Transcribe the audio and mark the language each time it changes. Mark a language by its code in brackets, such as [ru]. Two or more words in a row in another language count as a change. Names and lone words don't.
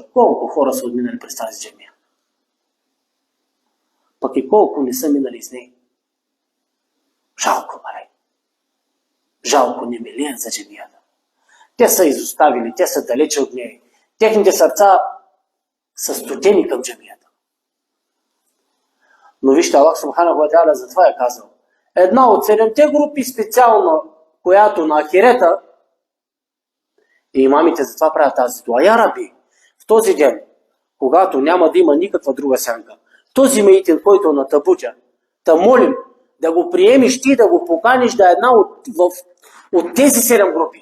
[bg] Колко хора са отминали през тази джамия. Пък и колко не са минали с нея. Жалко, нали? Жалко не милият за джамията. Те са изоставили, те са далече от нея. Техните сърца са студени към джамията. Но вижте, [ar] الله سبحانه وتعالى [bg] затова е казал. Една от 7-те групи специално, която на ахирета, и имамите затова правят тази дуа. [ar] يا ربي, [bg] в този ден, когато няма да има никаква друга сянка, този меитин, който на табутя, да молим да го приемиш ти, да го поканиш да е една от тези 7 групи.